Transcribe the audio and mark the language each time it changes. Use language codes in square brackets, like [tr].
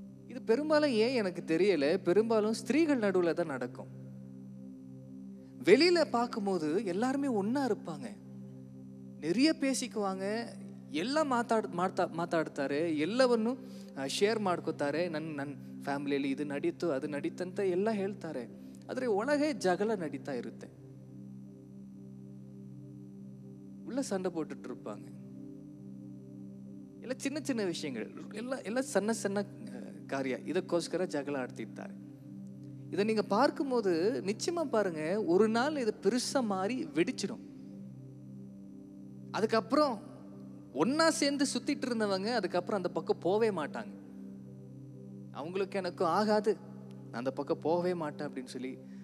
[ta] இது பெரும்பாலும் ஏன் எனக்கு தெரியல, பெரும்பாலும் ஸ்திரீகள் நடுவில் தான் நடக்கும். வெளியில பார்க்கும்போது எல்லாருமே ஒன்னா இருப்பாங்க, நிறைய பேசிக்குவாங்க, [kn] ಎಲ್ಲ ಮಾತಾಡ್ತಾರೆ, ಎಲ್ಲವನ್ನು ಶೇರ್ ಮಾಡ್ಕೋತಾರೆ. ನನ್ನ ಫ್ಯಾಮಿಲಿಯಲ್ಲಿ ಇದು ನಡೀತು ಅದು ನಡೀತಂತ ಎಲ್ಲ ಹೇಳ್ತಾರೆ. ಆದರೆ ಒಳಗೆ ಜಗಳ ನಡೀತಾ ಇರುತ್ತೆ, [ta] உள்ள சண்டை போட்டுட்டு இருப்பாங்க. [kn] ಎಲ್ಲ ಚಿನ್ನ ಚಿನ್ನ ವಿಷಯಗಳು, ಎಲ್ಲ ಸಣ್ಣ ಸಣ್ಣ ಕಾರ್ಯ, ಇದಕ್ಕೋಸ್ಕರ ಜಗಳ ಆಡ್ತಿರ್ತಾರೆ. [ta] இதை நீங்க பார்க்கும்போது நிச்சயமா பாருங்க, ஒரு நாள் இது பெருசா மாறி வெடிச்சிடும். அதுக்கப்புறம் ஒன்னா சேர்ந்து சுத்திட்டு இருந்தவங்க அதுக்கப்புறம் அந்த பக்கம் போவே மாட்டாங்க. அவங்களுக்கு எனக்கும் ஆகாது, நான் அந்த பக்கம் போகவே மாட்டேன் அப்படின்னு சொல்லி.